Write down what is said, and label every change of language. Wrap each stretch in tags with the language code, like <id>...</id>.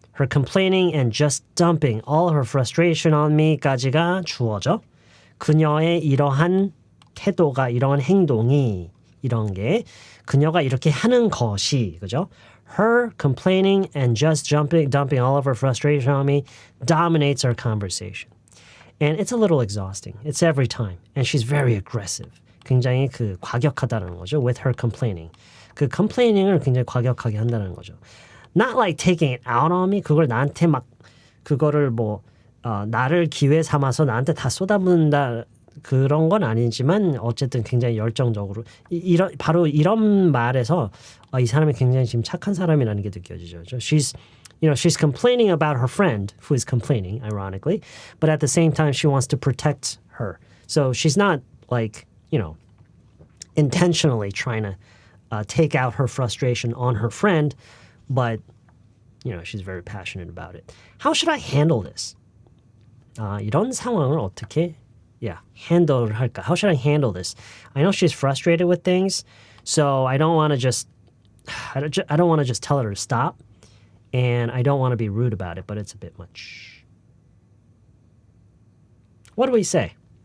<en>Her complaining and just dumping all her frustration on me</en> <ko>까지가 주어져. 그녀의 이러한 태도가, 이러한 행동이, 이런 게 그녀가 이렇게 하는 것이, 그죠?</ko> <en>Her complaining and just dumping all of her frustration on me dominates our conversation. And it's a little exhausting. It's every time. And she's very aggressive.</en> <ko>굉장히 과격하다는 거죠.</ko> <en>With her complaining.</en> <ko>그 complaining을 굉장히 과격하게 한다는 거죠.</ko> <en>Not like taking it out on me.</en> <ko>그걸 나한테 그거를 나를 기회 삼아서 나한테 다 쏟아붓는다. 그런 건 아니지만 어쨌든 굉장히 열정적으로 바로 이런 말에서 이 사람이 굉장히 지금 착한 사람이라는 게 느껴지죠.</ko> <en>She's complaining about her friend who is complaining, ironically, but at the same time she wants to protect her. So she's not like, intentionally trying to take out her frustration on her friend, but she's very passionate about it. How should I handle this?</en> <ko>이런 상황을 어떻게 handle 할까?</ko> <en>How should I handle this? I know she's frustrated with things, so I don't want to just tell her to stop, and I don't want to be rude about it, but it's a bit much. What do we say?</en>